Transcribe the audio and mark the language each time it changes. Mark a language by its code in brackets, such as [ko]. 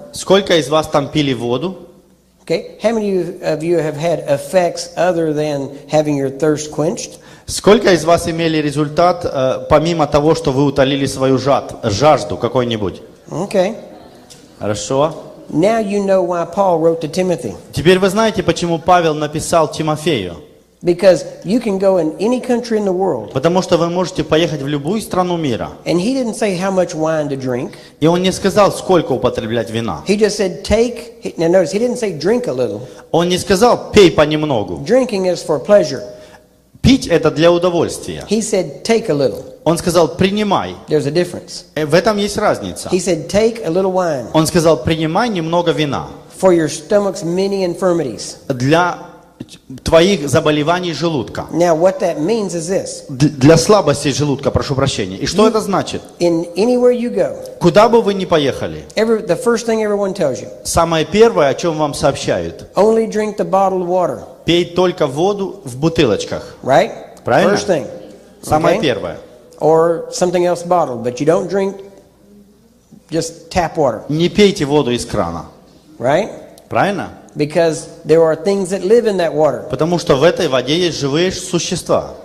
[ru] сколько из вас там пили воду? [en] Okay. How many of you have had effects other than having your thirst quenched? [ru] Сколько из вас имели результат, помимо того, что вы утолили свою жажду какой-нибудь? [en] Okay. [ru] Хорошо. [en] Now you know why Paul wrote to Timothy. [ru] Теперь вы знаете, почему Павел написал Тимофею. [en] Because you can go in any country in the world, [ru] Потому что вы можете поехать в любую страну мира. [en] and he didn't say how much wine to drink. [ru] И он не сказал, сколько употреблять вина. [en] He just said take. Now notice, he didn't say drink a little. [ru] Он не сказал, пей понемногу. [en] Drinking is for pleasure. [ru] Пить это для удовольствия. [en] He said take a little. [ru] Он сказал, принимай. [en] There's a difference. [ru] В этом есть разница. [en] He said take a little wine [ru] Он сказал, принимай немного вина. [en] for your stomach's many infirmities. [ru] Для твоих заболеваний желудка. [en] Now what that means is this. [ru] Для слабости желудка, прошу прощения. И что это значит? [en] In anywhere you go, [ru] Куда бы вы ни поехали, [en] the first thing everyone tells you, [ru] самое первое, о чем вам сообщают, [en] only drink the bottled water. [ru] Пей только воду в бутылочках. [en] right? [ru] Правильно? [en] First thing. [ru] Самое [en] Okay? [ru] первое. [en] Or something else bottled, but you don't drink just tap water, [ru] Не пейте воду из крана. [en] right? [ru] Правильно? [en] Because there are things that live in that water [ru] Потому что в этой воде есть живые существа,